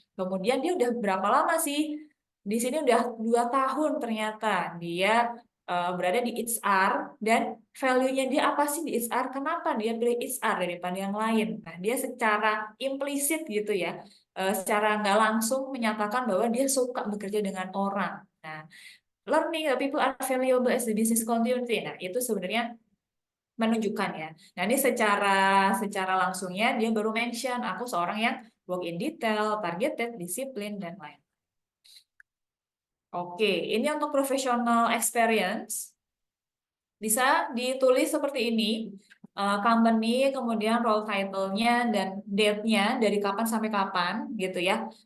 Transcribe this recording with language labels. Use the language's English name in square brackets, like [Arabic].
[Indonesian] Kemudian dia udah berapa lama sih? Di sini udah 2 tahun ternyata dia berada di HR, dan value-nya dia apa sih di HR? Kenapa dia pilih HR daripada yang lain? Nah, dia secara implisit gitu ya, secara nggak langsung menyatakan bahwa dia suka bekerja dengan orang. [English] Nah, learning that people are valuable as the business continuity. [Indonesian] Nah, itu sebenarnya menunjukkan ya. Nah, ini secara langsungnya dia baru mention aku seorang yang work in detail, targeted, disiplin, dan lain. Oke, ini untuk professional experience. Bisa ditulis seperti ini, company, kemudian role title-nya, dan date-nya, dari kapan sampai kapan, gitu ya.